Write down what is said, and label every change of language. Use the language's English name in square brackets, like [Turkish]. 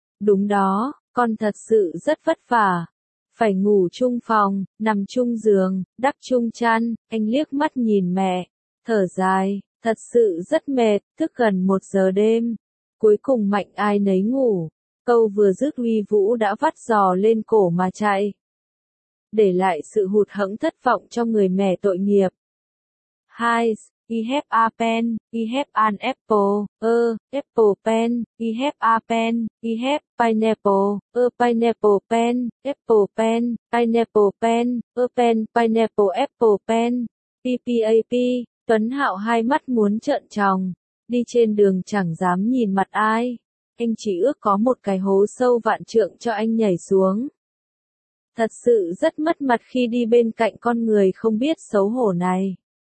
[Vietnamese] Đúng đó, con thật sự rất vất vả. Phải ngủ chung phòng, nằm chung giường, đắp chung chăn, anh liếc mắt nhìn mẹ, thở dài, thật sự rất mệt, thức gần một giờ đêm. Cuối cùng mạnh ai nấy ngủ, câu vừa dứt Uy Vũ đã vắt giò lên cổ mà chạy. Để lại sự hụt hẫng thất vọng cho người mẹ tội nghiệp. Hai, [English] I have a pen, I have an apple, a apple pen, I have a pen, I have pineapple, a pineapple pen, apple pen, pineapple pen, a pen, pineapple, apple pen. [Vietnamese] PPAP, Tuấn Hạo hai mắt muốn trợn tròng, đi trên đường chẳng dám nhìn mặt ai. Anh chỉ ước có một cái hố sâu vạn trượng cho anh nhảy xuống. Thật sự rất mất mặt khi đi bên cạnh con người không biết xấu hổ này.